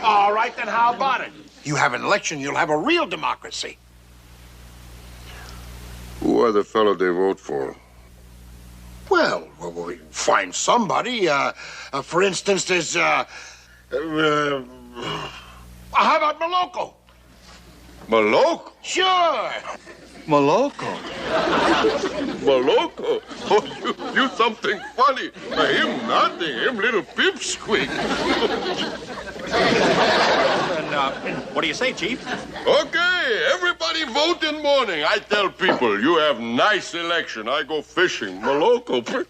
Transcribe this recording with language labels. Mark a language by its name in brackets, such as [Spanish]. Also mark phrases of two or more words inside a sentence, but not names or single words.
[English] All right, then how about it? You have an election, you'll have a real democracy. Who are the fellow they vote for? Well, we find somebody. For instance, there's, how about Maloko? Maloko? Sure. Maloko? Maloko? Oh, you something funny. Him nothing. Him little pipsqueak. And, what do you say, Chief? Okay, everybody vote in morning. I tell people, you have nice election. I go fishing. Maloko.